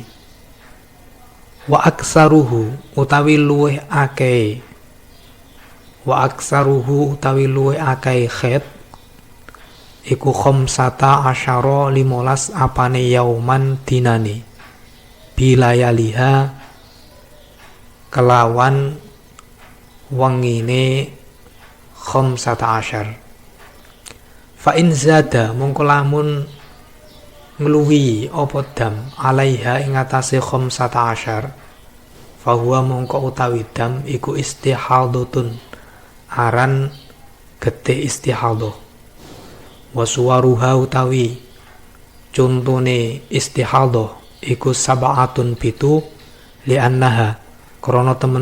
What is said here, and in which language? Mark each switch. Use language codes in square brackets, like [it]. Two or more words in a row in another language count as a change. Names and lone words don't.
[ar] وأكثره [jv] utawi luweh akeh, [ar] وأكثره [jv] utawi luweh akeh khed iku [ar] خمسة عشر [jv] 15 apane yauman dinane, bilayaliha kelawan wengine [ar] خمسة عشر. فإن زاد [jv] mongko lamun ngluwi apa [ar] دم عليها [jv] ing atase [ar] خمسة عشر, فهو [jv] mongko utawi dam iku istihadhatun aran getih istihadhah. [ar] وصورها [jv] utawi contone istihadhah iku sab'atun pitu li'annaha krana temen